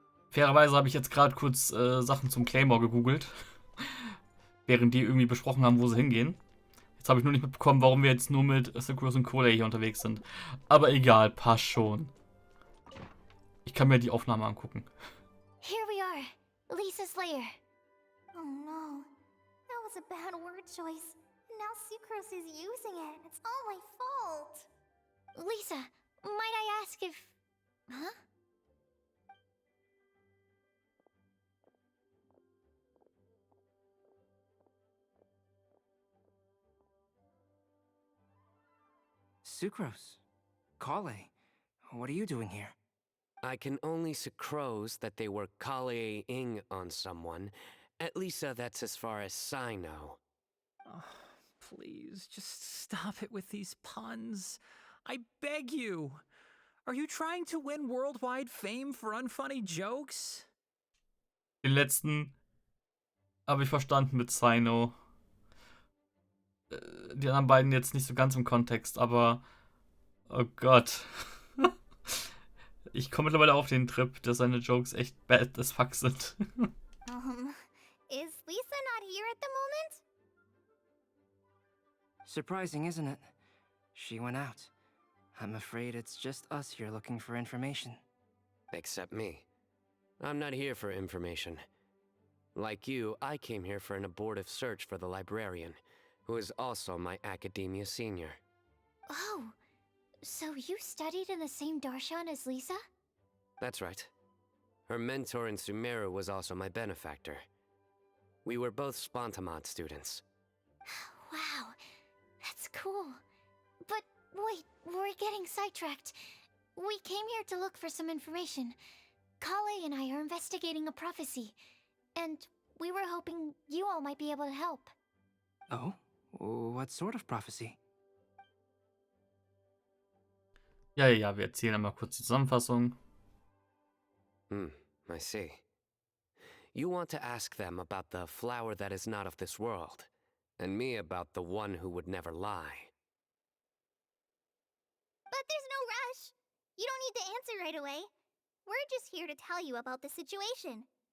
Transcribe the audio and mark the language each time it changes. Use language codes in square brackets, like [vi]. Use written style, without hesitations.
[de] Fairerweise habe ich jetzt gerade kurz Sachen zum Claymore gegoogelt. Während die irgendwie besprochen haben, wo sie hingehen. Jetzt habe ich nur nicht mitbekommen, warum wir jetzt nur mit Sucrose und Cola hier unterwegs sind. Aber egal, passt schon. Ich kann mir die Aufnahme angucken. [en] Here we are, Lisa's lair. Oh no, that was a bad word choice. Now Sucrose is using it. It's all my fault. Lisa, might I ask if... Huh? Sucrose. Kale. What are you doing here? I can only sucrose that they were Kale-ing on someone. At least that's as far as I know. Oh, please, just stop it with these puns. I beg you. Are you trying to win worldwide fame for unfunny jokes? [de] Den letzten habe ich verstanden mit Sino. Die anderen beiden jetzt nicht so ganz im Kontext, aber oh Gott. Ich komme mittlerweile auf den Trip, dass seine Jokes echt [en] bad as fuck [de] sind. [en] Is Lisa not here at the moment? Surprising, isn't it? She went out. I'm afraid it's just us here looking for information. Except me. I'm not here for information. Like you, I came here for an abortive search for the librarian, who is also my academia senior. Oh, so you studied in the same darshan as Lisa? That's right. Her mentor in Sumeru was also my benefactor. We were both Spontamod students. Wow, that's cool. But wait, we're getting sidetracked. We came here to look for some information. Kale and I are investigating a prophecy, and we were hoping you all might be able to help. Oh? What sort of prophecy? [de] Ja, wir erzählen einmal kurz die Zusammenfassung. [en] I see. You want to ask them about the flower that is not of this world, and me about the one who would never lie. But there's no rush. You don't need to answer right away. We're just here to tell you about the situation.